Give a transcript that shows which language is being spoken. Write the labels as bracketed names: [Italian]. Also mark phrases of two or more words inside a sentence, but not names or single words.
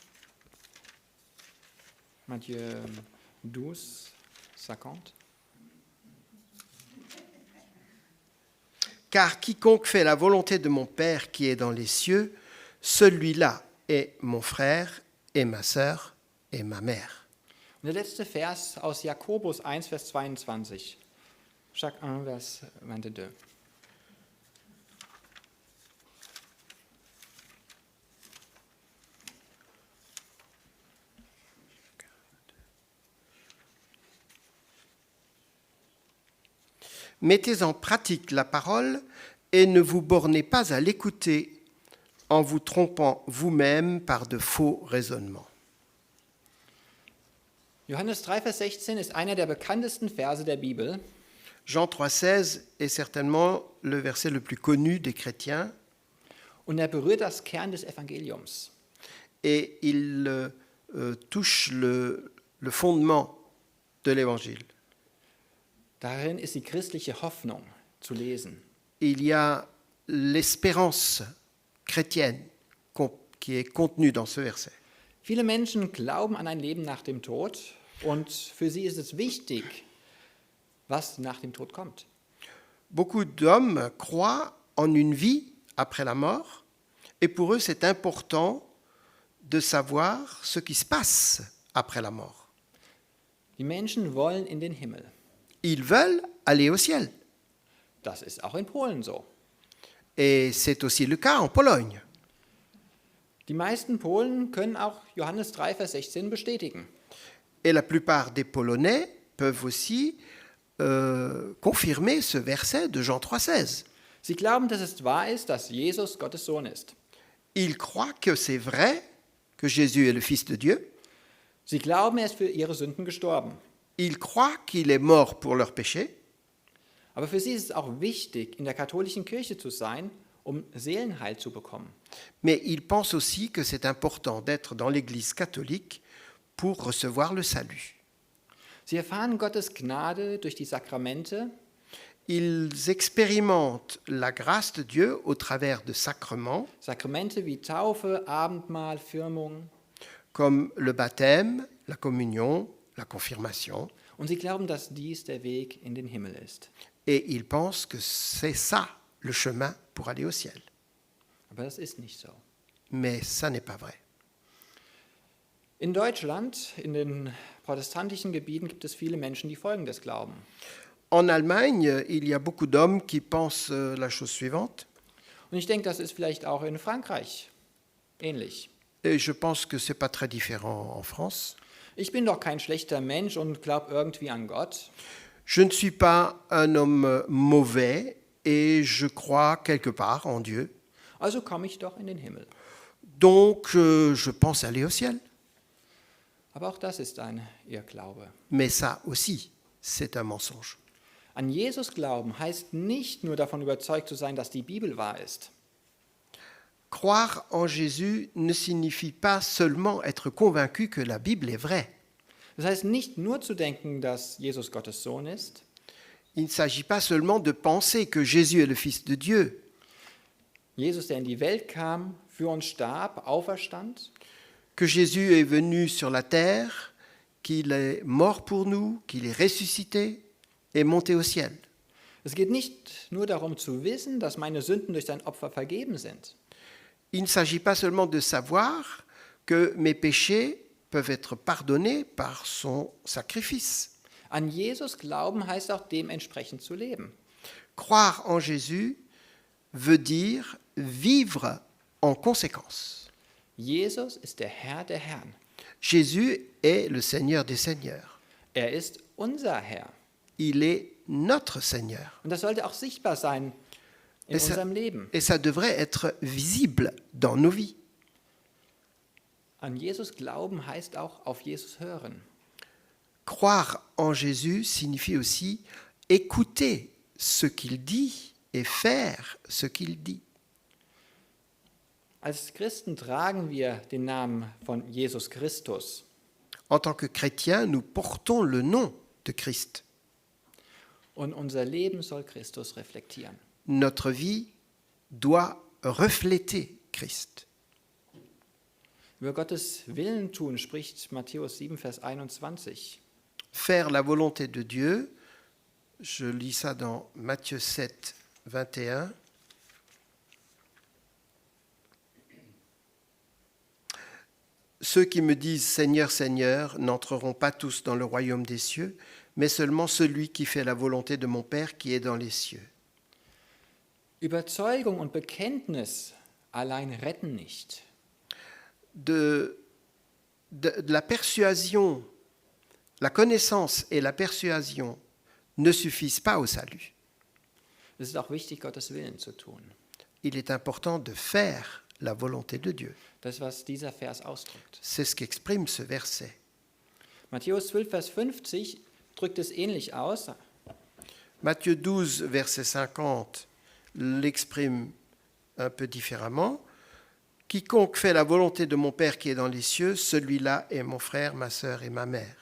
[French] Matthieu 12, 50. Car quiconque fait la volonté de mon Père qui est dans les cieux, celui-là est mon frère et ma sœur et ma mère. [German] Und der letzte Vers aus Jakobus 1, Vers 22. [French] Chaque 1, Vers 22. Mettez en pratique la parole et ne vous bornez pas à l'écouter en vous trompant vous-même par de faux raisonnements. [German] Johannes 3, Vers 16 ist einer der bekanntesten Verse der Bibel. [French] Jean 3,16 est certainement le verset le plus connu des chrétiens [German] Und er berührt das Kern des Evangeliums. [French] et il touche le fondement de l'Évangile. [German] Darin ist die christliche Hoffnung zu lesen. [French] Il y a l'espérance chrétienne qui est contenue dans ce verset. [German] Viele Menschen glauben an ein Leben nach dem Tod und für sie ist es wichtig, was nach dem Tod kommt. [French] Beaucoup d'hommes croient en une vie après la mort, et pour eux c'est important de savoir ce qui se passe après la mort. [German] Die Menschen wollen in den Himmel. [French] Ils veulent aller au ciel. [German] Das ist auch in Polen so. [French] Et c'est aussi le cas en Pologne. [German] Die meisten Polen können auch Johannes 3, Vers 16 bestätigen. [French] Et la plupart des Polonais peuvent aussi confirmer ce verset de Jean 3,16. [German] Sie glauben, dass es wahr ist, dass Jesus Gottes Sohn ist. [French] Ils croient que c'est vrai que Jésus est le Fils de Dieu. [German] Sie glauben, er ist für ihre Sünden gestorben. [French] Ils croient qu'il est mort pour leurs péchés. [German] Aber für sie ist es auch wichtig, in der katholischen Kirche zu sein, um Seelenheil zu bekommen. [French] Mais ils pensent aussi que c'est important d'être dans l'Église catholique pour recevoir le salut. [German] Sie erfahren Gottes Gnade durch die Sakramente. [French] Ils expérimentent la grâce de Dieu au travers de sacrements [German] Sakramente wie Taufe, Abendmahl, Firmung. [French] comme le baptême, la communion, la confirmation. [German] Und sie glauben, dass dies der Weg in den Himmel ist. [French] Et ils pensent que c'est ça le chemin pour aller au ciel. [German] Aber das ist nicht so. [French] Mais ça n'est pas vrai. [German] In Deutschland, in den protestantischen Gebieten, gibt es viele Menschen, die Folgendes glauben. [French] En Allemagne, il y a beaucoup d'hommes qui pensent la chose suivante, [German] Und ich denke, das ist vielleicht auch in Frankreich ähnlich. [French] et je pense que ce n'est pas très différent en France. [German] Ich bin doch kein schlechter Mensch und glaube irgendwie an Gott. [French] Je ne suis pas un homme mauvais et je crois quelque part en Dieu. [German] Also komme ich doch in den Himmel. [French] Donc, je pense aller au ciel. [German] Aber auch das ist ein Irrglaube. [French] Mais ça aussi, c'est un mensonge. [German] An Jesus glauben heißt nicht nur davon überzeugt zu sein, dass die Bibel wahr ist. [French] Croire en Jésus ne signifie pas seulement être convaincu que la Bible est vraie. [German] Das heißt nicht nur zu denken, dass Jesus Gottes Sohn ist. [French] Il ne s'agit pas seulement de penser que Jésus est le Fils de Dieu, [German] Jesus, der in die Welt kam, für uns starb, auferstand. [French] que Jésus est venu sur la terre, qu'il est mort pour nous, qu'il est ressuscité et monté au ciel. [German] Es geht nicht nur darum zu wissen, dass meine Sünden durch sein Opfer vergeben sind. [French] Il ne s'agit pas seulement de savoir que mes péchés peuvent être pardonnés par son sacrifice. [German] An Jesus glauben heißt auch dementsprechend zu leben. [French] Croire en Jésus veut dire vivre en conséquence. [German] Jesus ist der Herr der Herren. [French] Jésus est le Seigneur des Seigneurs. [German] Er ist unser Herr. [French] Il est notre Seigneur. [German] Und das sollte auch sichtbar sein in unserem Leben. [French] Et ça devrait être visible dans nos vies. [German] An Jesus glauben heißt auch auf Jesus hören. [French] Croire en Jésus signifie aussi écouter ce qu'il dit et faire ce qu'il dit. [German] Als Christen tragen wir den Namen von Jesus Christus. [French] En tant que chrétiens, nous portons le nom de Christ. [German] Und unser Leben soll Christus reflektieren. [French] Notre vie doit refléter Christ. [German] Über Gottes Willen tun spricht Matthäus 7, Vers 21. [French] Faire la volonté de Dieu, je lis ça dans Matthieu 7, 21. Ceux qui me disent Seigneur, Seigneur n'entreront pas tous dans le royaume des cieux, mais seulement celui qui fait la volonté de mon Père qui est dans les cieux. [German] Überzeugung und Bekenntnis allein retten nicht. [French] De la persuasion, la connaissance et la persuasion ne suffisent pas au salut. [German] Es ist auch wichtig, Gottes Willen zu tun. [French] Il est important de faire la volonté de Dieu. [German] Das ist, was dieser Vers ausdrückt. [French] C'est ce qu'exprime ce verset. [German] Matthäus 12, Vers 50 drückt es ähnlich aus. [French] Matthieu 12, verset 50, l'exprime un peu différemment. Quiconque fait la volonté de mon Père qui est dans les cieux, celui-là est mon frère, ma sœur et ma mère.